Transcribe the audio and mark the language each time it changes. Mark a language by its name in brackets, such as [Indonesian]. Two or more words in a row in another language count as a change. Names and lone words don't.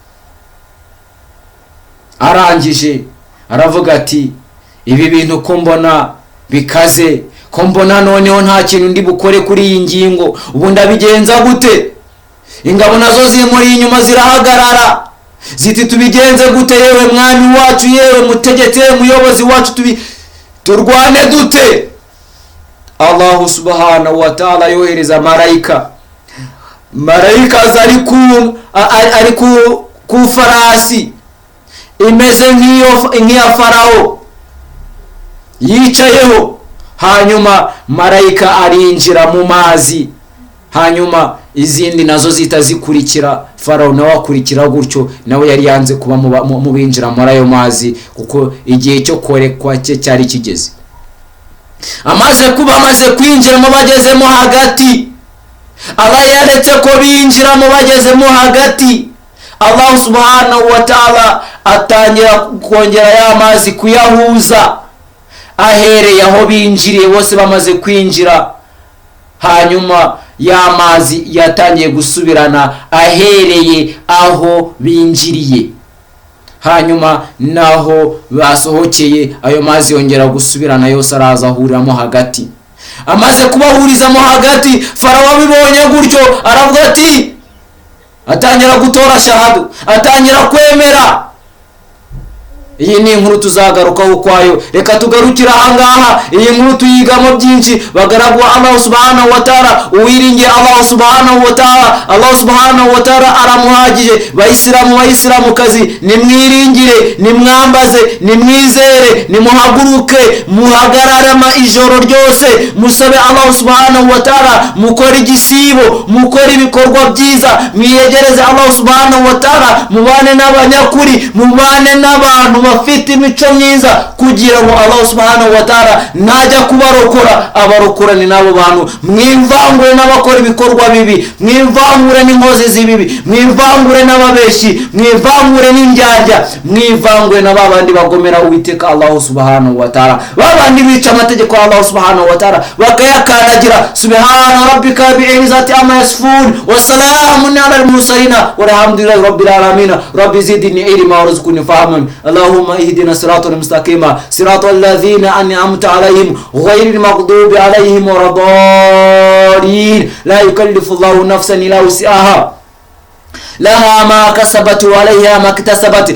[Kinyarwanda] Arangije aravuga ati, ibi bintu ko mbona bikaze, ko mbona noneho nta kintu ndi bukore kuri iyi ngingo, ubu ndabigenza gute? Ingabo nazo zimuri inyuma zirahagarara ziti, tubigenze gute yewe mwami wacu, yewe mutegetse, muyobozi wacu, turwane dute? [Arabic] الله سبحانه وتعالى [Kinyarwanda] yohereza marayika ari ku farasi imeze nk'iya Farawo yicayeho. Hanyuma marayika arinjira mu mazi, hanyuma izindi nazo zita zikurikira Farawo, nawe akurikira gutyo. Nawe yari yanze kuba mu binjira muri ayo mazi, kuko igihe cyo korekwa cye cyari kigeze. Amaze kwinjiramo, bagezemo hagati, Allah yaretse ko binjiramo bagezemo hagati. [Arabic] الله سبحانه وتعالى [Kinyarwanda] atangira kongera ya mazi kuyahuza, ahereye aho binjiriye bose bamaze kwinjira. Hanyuma y'amazi yatangiye gusubirana ahereye aho binjiriye. Hanyuma naho basohokeye ayo mazi yongera gusubirana yose araza ahuriramo hagati. Amaze kubahurizamo hagati, Farawo abibonye gutyo aravuga ati, atangira gutora shahadu, atangira kwemera. Iyi ni inkuru tuzagarukaho kwayo. Reka tugarukira ahangaha. Iyi nkuru tuyigamo byinshi. Bagaragwa [Arabic] الله سبحانه وتعالى, [Kinyarwanda] uwiringiye [Arabic] الله سبحانه وتعالى الله سبحانه وتعالى [Kinyarwanda] aramuhagije. Bayisilamu kazi, nimwiringire, nimwambaze, nimwizere, nimuhaguruke, muhagararama ijoro ryose, musabe [Arabic] الله سبحانه وتعالى, [Kinyarwanda] mukore igisibo, mukore ibikorwa byiza, mwiyegereze [Arabic] الله سبحانه وتعالى, [Kinyarwanda] mubane n'abanyakuri, mubane n'abantu bafite imico myiza, kugira ngo [Arabic] الله سبحانه وتعالى [Kinyarwanda] najya kubarokora, abarokora ni nabo bantu. Mwimvangure n'abakora ibikorwa bibi, mwimvangure n'inkozi z'ibibi, mwimvangure n'ababeshi, mwimvangure n'indyarya, mwimvangure n'ababandi bagomera Uwiteka [Arabic] الله سبحانه وتعالى, [Kinyarwanda] babandi bica amategeko ya [Arabic] الله سبحانه وتعالى [Kinyarwanda] bakayakanagira. [Arabic] سبحان ربك بالعزة عما يصفون وسلام على المرسلين والحمد لله رب العالمين. رب زدني علما وارزقني فهما اللهم اهدنا الصراط المستقيم صراط الذين أنعمت عليهم غير المغضوب عليهم ولا الضالين. لا يكلف الله نفسا إلا وسعها لها ما كسبت وعليها ما اكتسبت.